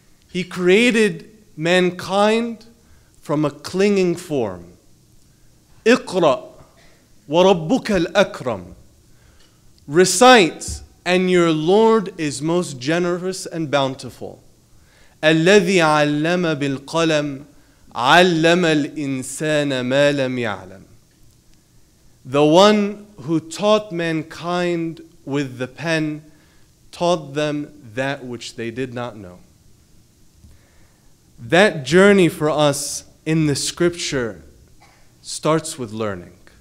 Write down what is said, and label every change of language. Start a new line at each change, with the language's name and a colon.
English: He created mankind from a clinging form.
Arabic: اقرأ وربك الأكرم.
English: Recite, and your Lord is most generous and bountiful.
Arabic: الذي علم بالقلم علم الإنسان ما لم يعلم.
English: The one who taught mankind with the pen taught them that which they did not know. That journey for us in the scripture starts with learning.